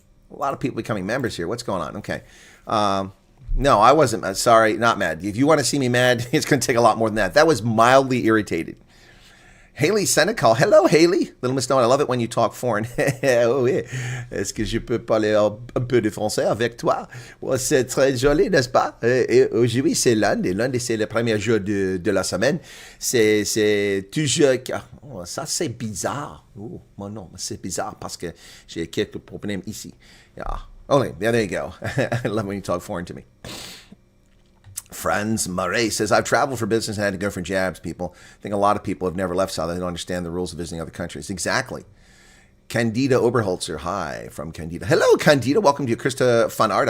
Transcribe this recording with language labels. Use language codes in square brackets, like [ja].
[en] A lot of people becoming members here. What's going on? Okay. No, I wasn't mad. Sorry, not mad. If you want to see me mad, it's going to take a lot more than that. That was mildly irritated. Haley Senecal. Hello, Haley. Little Miss Noah, I love it when you talk foreign. [fr] Oh, oui. Est-ce que je peux parler un peu de français avec toi? Ouais, c'est très joli, n'est-ce pas? Et aujourd'hui, c'est lundi. Lundi, c'est le premier jour de la semaine. C'est toujours... Oh, ça, c'est bizarre. Oh, mon nom, c'est bizarre parce que j'ai quelques problèmes ici. [en] Yeah. Oh, yeah, there you go. I love when you talk foreign to me. Friends, Murray says, I've traveled for business and had to go for jabs, people. I think a lot of people have never left South. They don't understand the rules of visiting other countries. Exactly. Candida Oberholzer, hi from Candida. Hello, Candida. Welcome to you. Krista Fanarda.